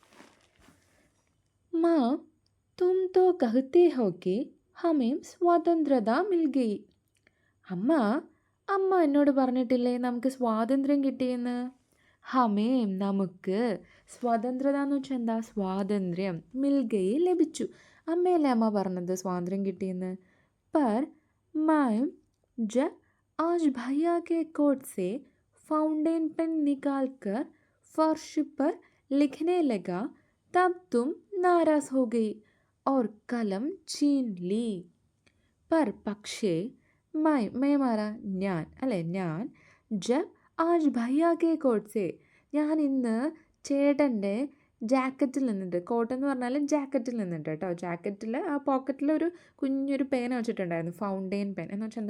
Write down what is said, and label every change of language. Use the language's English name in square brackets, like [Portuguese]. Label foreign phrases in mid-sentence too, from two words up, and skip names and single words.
[Hindi] माँ तुम तो कहते हो कि हमें स्वतंत्रता मिल गई. [Malayalam] അമ്മ എന്നോട് പറഞ്ഞിട്ടില്ലേ നമുക്ക് സ്വാതന്ത്ര്യം കിട്ടിയെന്ന്? ഹമേം, നമുക്ക്. സ്വതന്ത്രത എന്ന് വെച്ചാൽ എന്താ? സ്വാതന്ത്ര്യം. മിൽഗയി, ലഭിച്ചു. അമ്മയല്ലേ അമ്മ പറഞ്ഞത് സ്വാതന്ത്ര്യം കിട്ടിയെന്ന്? [Hindi] पर मैं जब आज भैया के कोट से फाउंटेन पेन निकाल कर फर्श पर लिखने लगा तब तुम नाराज हो गई और कलम छीन ली. [Malayalam] पर പക്ഷേ मैं മാറാ ഞാൻ അല്ലേ? ഞാൻ [Hindi] जब आज भैया के कोट से, [Malayalam] ഞാൻ ഇന്ന് ചേട്ടൻ്റെ ജാക്കറ്റിൽ നിന്നിട്ട്, കോട്ട് എന്ന് പറഞ്ഞാൽ ജാക്കറ്റിൽ നിന്നിട്ട് കേട്ടോ. ജാക്കറ്റിൽ ആ പോക്കറ്റിൽ ഒരു കുഞ്ഞൊരു പേന വെച്ചിട്ടുണ്ടായിരുന്നു, ഫൗണ്ടെയിൻ പെൻ എന്ന് വെച്ചാൽ എന്താ?